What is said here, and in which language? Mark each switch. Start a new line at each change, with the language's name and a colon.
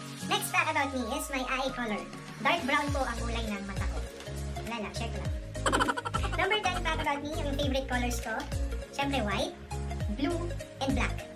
English: Next fact about me is my eye color.
Filipino: Dark brown po ang kulay ng mata ko. Wala lang, share ko lang.
English: Number 10 fact about me,
Filipino: yung
English: favorite colors ko, syempre white, blue, and black.